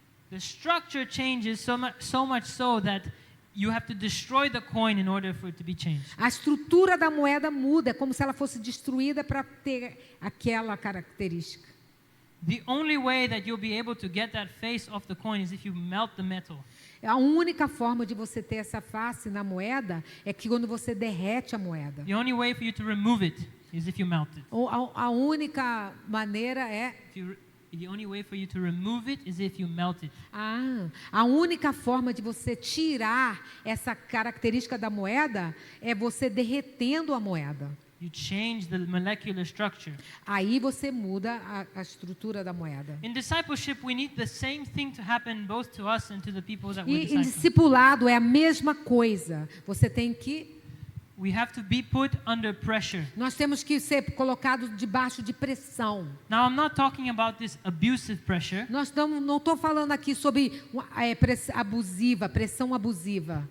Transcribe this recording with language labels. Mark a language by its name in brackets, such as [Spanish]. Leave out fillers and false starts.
[English] The structure changes so much so that you have to destroy the coin in order for it to be changed. [Portuguese] A estrutura da moeda muda, é como se ela fosse destruída para ter aquela característica. [English] The only way that you'll be able to get that face off the coin is if you melt the metal. [Portuguese] A única forma de você ter essa face na moeda é que quando você derrete a moeda. [English] The only way for you to remove it is if you melt it. [Portuguese] A única maneira é [English] The only way for you to remove it is if you melt it. [Portuguese] A única forma de você tirar essa característica da moeda é você derretendo a moeda. [English] You change the molecular structure. [Portuguese] Aí você muda a estrutura da moeda. [English] In discipleship, we need the same thing to happen both to us and to the people that we're [Portuguese] Em [English] discipling. [Portuguese] discipulado é a mesma coisa. Você tem que [English] We have to be put under pressure. [Portuguese] Nós temos que ser colocados debaixo de pressão. [English] Now, I'm not talking about this abusive pressure. [Portuguese] Não estou falando aqui sobre pressão abusiva.